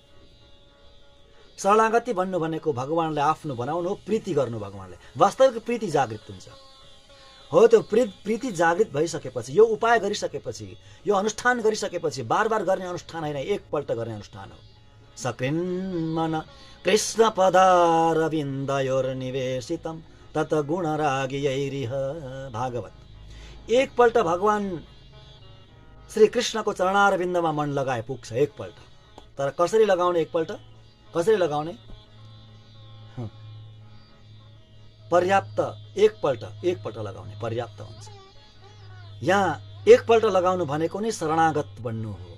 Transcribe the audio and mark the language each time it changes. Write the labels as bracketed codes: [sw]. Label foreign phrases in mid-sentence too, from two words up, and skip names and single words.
[ne] शरणागति भन्नु भनेको भगवानलाई आफ्नो बनाउनु हो, प्रीति गर्नु भगवानलाई, वास्तविक प्रीति जागृत हुन्छ। हो, त्यो प्रीति जागृत भइसकेपछि, यो उपाय गरिसकेपछि, यो अनुष्ठान गरिसकेपछि, बार गर्ने अनुष्ठान होइन, एकपल्ट गर्ने अनुष्ठान हो। [sa] सकृन्मन कृष्ण पदारविन्दयोर्निवेशितं तत गुणरागियैरिह। [ne] भागवत। एकपल्ट भगवान श्री कृष्णको चरणारविन्दमा मन लगाए पुग्छ एकपल्ट। तर कसरी लगाउने? एकपल्ट कसरी लगाउने? पर्याप्त। एकपल्ट लगाउने पर्याप्त हुन्छ। यहाँ एकपल्ट लगाउनु भनेको नै शरणागत बन्नु हो।